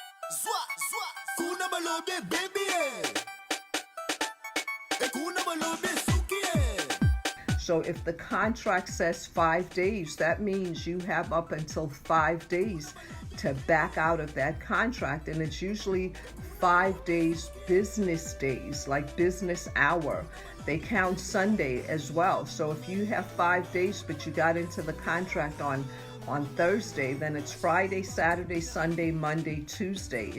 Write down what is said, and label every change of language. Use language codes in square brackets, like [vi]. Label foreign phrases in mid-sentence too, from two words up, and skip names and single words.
[en] Zwa, zwa, kuna balobe baby kuna balobe suki So if the contract says 5 days, that means you have up until 5 days to back out of that contract. And it's usually 5 days, business days, like business hour. They count Sunday as well. So if you have 5 days, but you got into the contract on Thursday, then it's Friday, Saturday, Sunday, Monday, Tuesday.